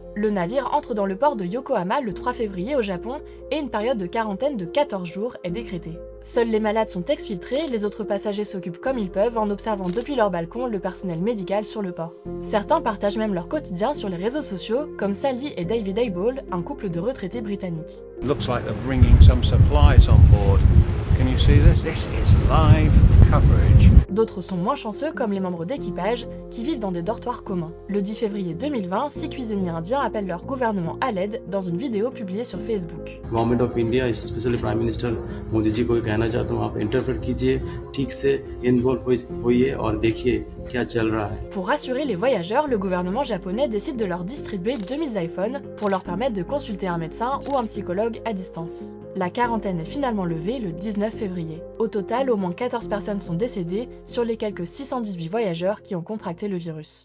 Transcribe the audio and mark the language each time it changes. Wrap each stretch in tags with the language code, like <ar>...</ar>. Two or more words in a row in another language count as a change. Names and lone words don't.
<fr>Le navire entre dans le port de Yokohama le 3 février au Japon et une période de quarantaine de 14 jours est décrétée. Seuls les malades sont exfiltrés, les autres passagers s'occupent comme ils peuvent en observant depuis leur balcon le personnel médical sur le port. Certains partagent même leur quotidien sur les réseaux sociaux, comme Sally et David Abel, un couple de retraités britanniques.</fr> <en>Looks like they're bringing some supplies on board. Can you see this? This is live coverage.</en> <fr>D'autres sont moins chanceux, comme les membres d'équipage, qui vivent dans des dortoirs communs. Le 10 février 2020, 6 cuisiniers indiens appellent leur gouvernement à l'aide dans une vidéo publiée sur Facebook.</fr> <en>government of India specially Prime Minister</en> <hi>मोदी जी को कहना चाहता हूँ आप इंटरफेयर कीजिए ठीक से इन्वॉल्व होइए और देखिए क्या चल रहा है.</hi> <fr>Pour rassurer les voyageurs, le gouvernement japonais décide de leur distribuer 2000 iPhones pour leur permettre de consulter un médecin ou un psychologue à distance. La quarantaine est finalement levée le 19 février. Au total, au moins 14 personnes sont décédées sur les quelques 618 voyageurs qui ont contracté le virus.</fr>